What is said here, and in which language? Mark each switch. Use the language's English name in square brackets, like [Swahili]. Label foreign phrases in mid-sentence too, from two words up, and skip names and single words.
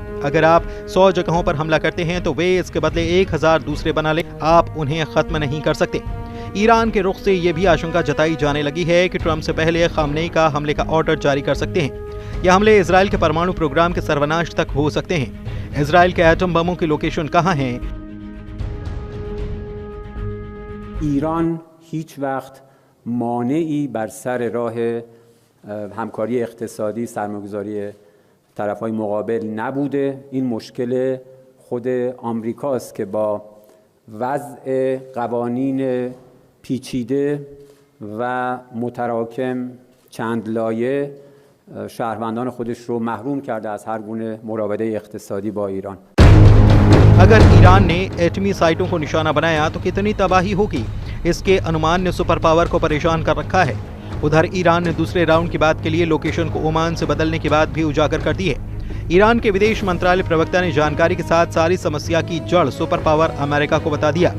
[Hindi] अगर आप 100 जगहों पर हमला करते हैं तो वे इसके बदले 1000 दूसरे बना लें। आप उन्हें खत्म नहीं कर सकते। ईरान के रुख से ये भी आशंका जताई जाने लगी है कि ट्रंप से पहले खामनेई का हमले का ऑर्डर जारी कर सकते हैं। यह हमले इजराइल के परमाणु प्रोग्राम के सर्वनाश तक हो सकते हैं। इजराइल के एटम बमों की लोकेशन कहाँ हैं? [Persian] ایران هیچ وقت مانعی بر سر راه همکاری اقتصادی سرمایه‌گذاری طرف‌های مقابل نبوده. این مشکل خود آمریکاست که با وضع قوانین پیچیده و متراکم چند لایه شهروندان خودش رو محروم کرده از هر گونه مراوده اقتصادی با ایران. [Hindi] अगर ईरान ने एटमी साइटों को निशाना बनाया तो कितनी तबाही होगी, इसके अनुमान ने [English] super power [Hindi] को परेशान कर रखा है। उधर ईरान ने दूसरे राउंड की बात के लिए लोकेशन को ओमान से बदलने की बात भी उजागर कर दी है। ईरान के विदेश मंत्रालय प्रवक्ता ने जानकारी के साथ सारी समस्या की जड़ [English] super power [Hindi] अमेरिका को बता दिया।